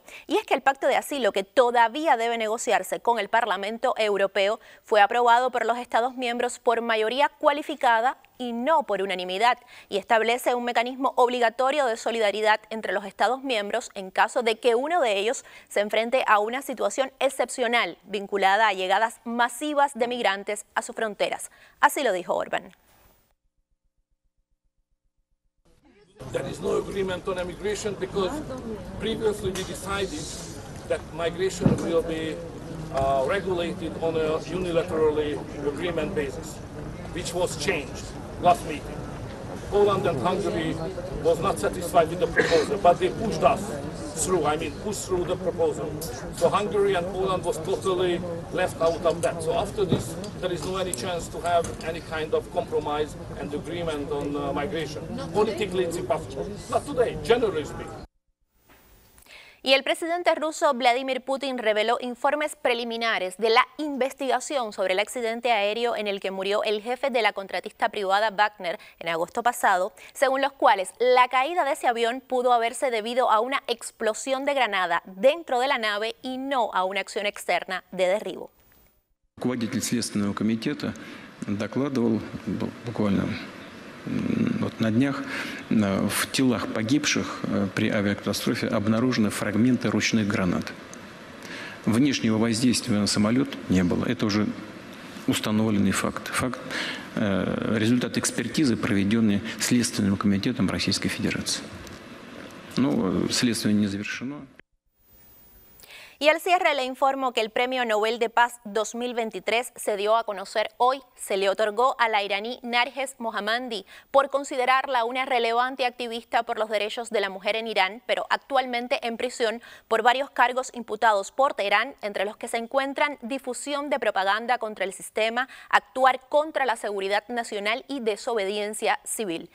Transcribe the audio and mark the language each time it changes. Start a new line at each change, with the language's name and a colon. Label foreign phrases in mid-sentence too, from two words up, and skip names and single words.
Spanish: Y es que el Pacto de Asilo, que todavía debe negociarse con el Parlamento Europeo, fue aprobado por los Estados miembros por mayoría cualificada y no por unanimidad, y establece un mecanismo obligatorio de solidaridad entre los Estados miembros en caso de que uno de ellos se enfrente a una situación excepcional vinculada a llegadas masivas de migrantes a sus fronteras. Así lo dijo Orbán.
English: There is no agreement on immigration because previously we decided that migration will be regulated on a unilaterally agreement basis, which was changed last meeting. Poland and Hungary was not satisfied with the proposal, but they pushed us through, pushed through the proposal. So Hungary and Poland was totally left out of that. So after this, there is no any chance to have any kind of compromise and agreement on migration. Politically, it's impossible. Not today, generally speaking.
Spanish: Y el presidente ruso Vladimir Putin reveló informes preliminares de la investigación sobre el accidente aéreo en el que murió el jefe de la contratista privada Wagner en agosto pasado, según los cuales la caída de ese avión pudo haberse debido a una explosión de granada dentro de la nave y no a una acción externa de derribo.
Russian: Руководитель Следственного комитета докладывал буквально на днях, в телах погибших при авиакатастрофе обнаружены фрагменты ручных гранат. Внешнего воздействия на самолет не было. Это уже установленный факт. Результат экспертизы, проведенный Следственным комитетом Российской Федерации. Но следствие не завершено.
Spanish: Y al cierre le informo que el Premio Nobel de Paz 2023 se dio a conocer hoy. Se le otorgó a la iraní Narges Mohammadi por considerarla una relevante activista por los derechos de la mujer en Irán, pero actualmente en prisión por varios cargos imputados por Teherán, entre los que se encuentran difusión de propaganda contra el sistema, actuar contra la seguridad nacional y desobediencia civil.